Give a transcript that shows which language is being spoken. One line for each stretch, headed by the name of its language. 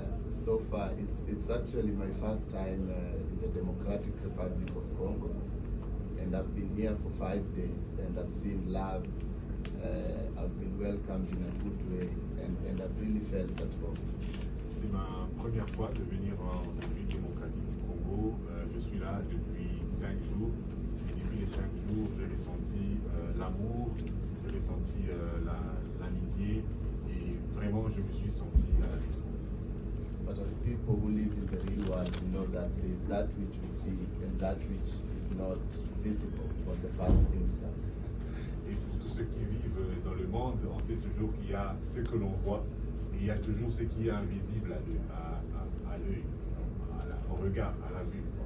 English: So far, it's actually my first time in the Democratic Republic of Congo, and I've been here for 5 days, and I've seen love. I've been welcomed in a good way, and I've really felt at home.
French: C'est ma première fois de venir en République démocratique du Congo. Je suis là depuis 5 jours. Et depuis les 5 jours, j'ai ressenti l'amour, j'ai ressenti l'amitié et vraiment, je me suis senti à la maison.
English: But as people who live in the real world, we know that there is that which we see and that which is not visible for the first instance.
French: Et pour tous ceux qui vivent dans le monde, on sait toujours qu'il y a ce que l'on voit et il y a toujours ce qui est invisible à l'œil, au regard, à la vue.